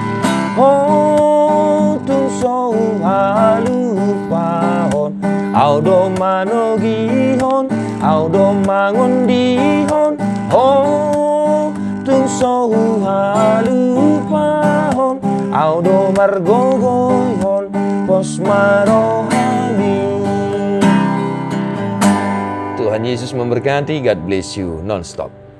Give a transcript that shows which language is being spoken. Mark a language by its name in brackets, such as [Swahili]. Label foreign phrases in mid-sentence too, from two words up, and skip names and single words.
[Batak Toba] oh tung so halupahon au do hon au do mangon di hon ho tung so halu pa hon au do margogoy hon pos marohani. [Indonesian] Tuhan Yesus memberkati. [English] God bless you non-stop.